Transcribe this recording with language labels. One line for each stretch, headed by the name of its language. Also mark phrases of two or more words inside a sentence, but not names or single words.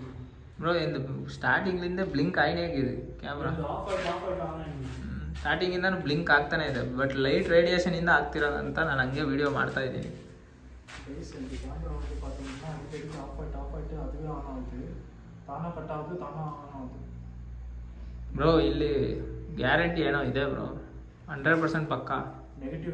Kannada: ಬ್ರೋ. ಇದು ಸ್ಟಾರ್ಟಿಂಗ್ಲಿಂದ ಬ್ಲಿಂಕ್ ಆಯ್ನೇ ಆಗಿದೆ ಕ್ಯಾಮ್ರಾ. ಸ್ಟಾರ್ಟಿಂಗಿಂದ ಬ್ಲಿಂಕ್ ಆಗ್ತಾನೆ ಇದೆ, ಬಟ್ ಲೈಟ್ ರೇಡಿಯೇಷನಿಂದ ಆಗ್ತಿರೋದಂತ ನಾನು ಹಂಗೆ ವಿಡಿಯೋ ಮಾಡ್ತಾ ಇದ್ದೀನಿ.
Tamil: கேமரா வந்து பார்த்தீங்கன்னா அடிக்கடி ஆஃப் ஆகிட்டு அதுவே ஆன் ஆகுது, தானாக கட் ஆகுது, தானாக ஆன் ஆகுது.
Kannada: ಬ್ರೋ ಇಲ್ಲಿ ಗ್ಯಾರಂಟಿ ಏನೋ ಇದೆ ಬ್ರೋ, 100% ಪಕ್ಕ. ನೆಗೆಟಿವ್